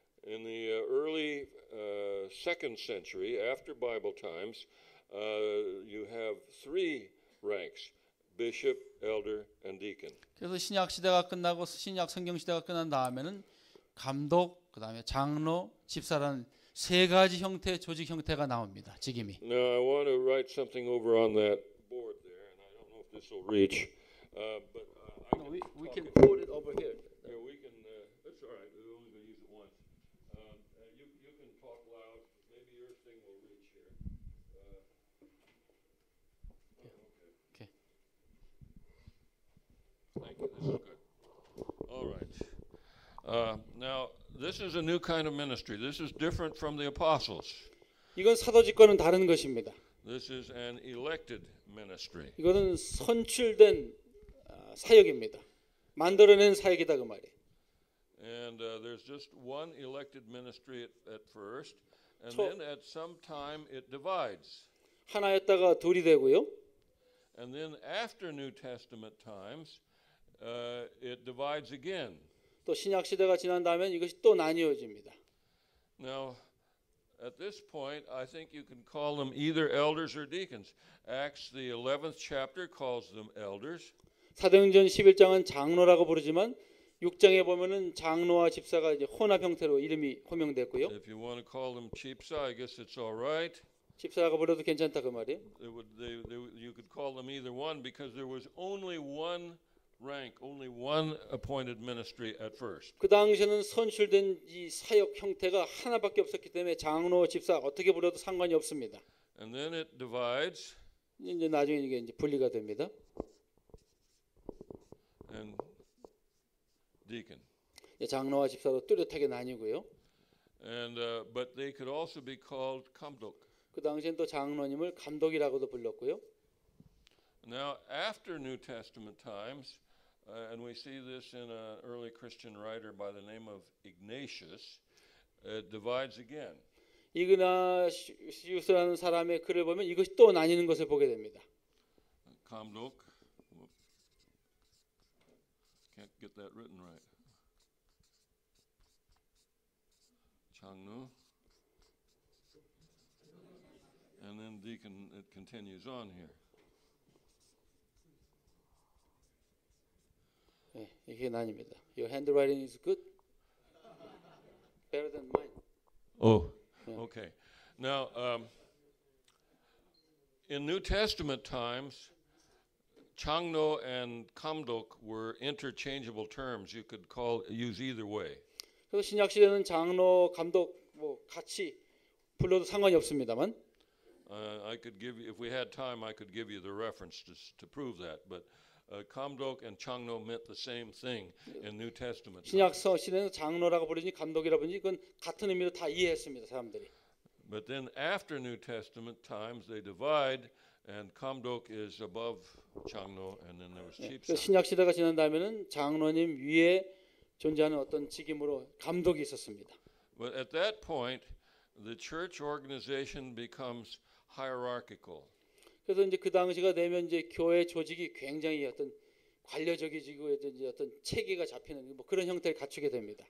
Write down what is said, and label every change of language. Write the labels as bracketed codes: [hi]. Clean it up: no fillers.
[en] In the early 2nd century, after Bible times, you have 3 ranks: bishop, elder, and deacon. [ko] 그래서 신약 시대가 끝나고 신약 성경 시대가 끝난 다음에는 감독, 그다음에 장로, 집사라는 3가지 형태의 조직 형태가 나옵니다. 직임이. [en] Now I want to write something over on that board there, and I don't know if this will reach, but we can put it over here. yeah, we can. That's all right. We're only going to use it once. You can talk loud. Maybe your thing will reach here. Okay. Thank you. This is good. All right. Now, this is a new kind of ministry. This is different from the apostles. [ko] 이건 사도직과는 다른 것입니다. [en] This is an elected ministry. [ko] 이거는 선출된 사역입니다. 만들어낸 사역이다 그 말이에요. [en] And there's just one elected ministry at first, and then at some time it divides. [ko] 하나였다가 둘이 되고요. [en] And then after New Testament times, it divides again. [ko] 또 신약 시대가 지난 다음에 이것이 또 나뉘어집니다. [en] Now, at this point, I think you can call them either elders or deacons. Acts, the 11th chapter, calls them elders. [ko] 사도행전 11장은 장로라고 부르지만 6장에 보면은 장로와 집사가 이제 혼합 형태로 이름이 호명됐고요. [en] If you want to call them chipsa, I guess it's all right. [ko] 집사라고 불러도 괜찮다 그 말이에요. [en] You could call them either one because there was only one rank, only one appointed ministry at first. [ko] 그 당시에는 선출된 이 사역 형태가 하나밖에 없었기 때문에 장로, 집사 어떻게 불러도 상관이 없습니다. [en] And then it divides. [ko] 이제 나중에 이게 이제 분리가 됩니다. [en] And deacon. [ko] 장로와 집사로 뚜렷하게 나뉘고요. [en] And but they could also be called kamdok. [ko] 그 당시엔 또 장로님을 감독이라고도 불렀고요. [en] Now, after New Testament times, and we see this in an early Christian writer by the name of Ignatius, it divides again. [ko] 이그나시우스라는 사람의 글을 보면 이것이 또 나뉘는 것을 보게 됩니다. [en] Kamdok. Can't get that written right. Changnu. And then deacon, it continues on here. [ko] 네, 이게 나뉩니다. [en] Your handwriting is good. Better than mine. Oh, okay. Now, in New Testament times, Changno and Kamdok were interchangeable terms. You could use either way. [ko] 그래서 신약 시대는 장로, 감독 뭐 같이 불러도 상관이 없습니다만. [en] I could give you, if we had time, I could give you the reference to prove that. But Kamdok and Changno meant the same thing in New Testament. [ko] 신약 시대는 장로라고 부르지 감독이라 부르지 그건 같은 의미로 다 이해했습니다 사람들이. [en] But then after New Testament times, they divide, and Kamdok is above Changno, and then there was Chipsa. [ko] 신약 시대가 지난 다음에는 장로님 위에 존재하는 어떤 직임으로 감독이 있었습니다. [en] But at that point, the church organization becomes hierarchical. [ko] 그래서 이제 그 당시가 되면 이제 교회 조직이 굉장히 어떤 관료적이지고 이제 어떤 체계가 잡히는 뭐 그런 형태를 갖추게 됩니다.